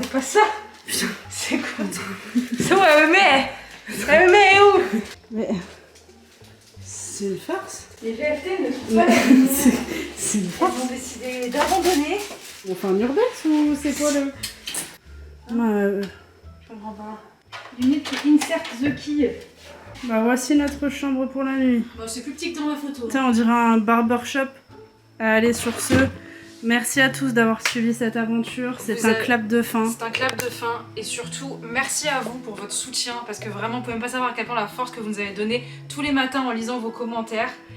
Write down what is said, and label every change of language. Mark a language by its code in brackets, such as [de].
[fr] C'est pas ça. Putain. C'est quoi? C'est où elle me met? Elle me met où? Mais... C'est une farce. Les VFT ne trouvent pas la ligne. C'est une Ils farce. ont décidé d'abandonner. On fait un urbex ou c'est quoi le... Je comprends pas. [en] You need to insert the key. [fr] Bah voici notre chambre pour la nuit. Bon, c'est plus petit que dans ma photo. Putain, on dirait un barbershop. Allez, sur ce, Merci à tous d'avoir suivi cette aventure. C'est un clap de fin. C'est un clap de fin et surtout merci à vous pour votre soutien parce que vraiment vous pouvez même pas savoir à quel point la force que vous nous avez donnée tous les matins en lisant vos commentaires.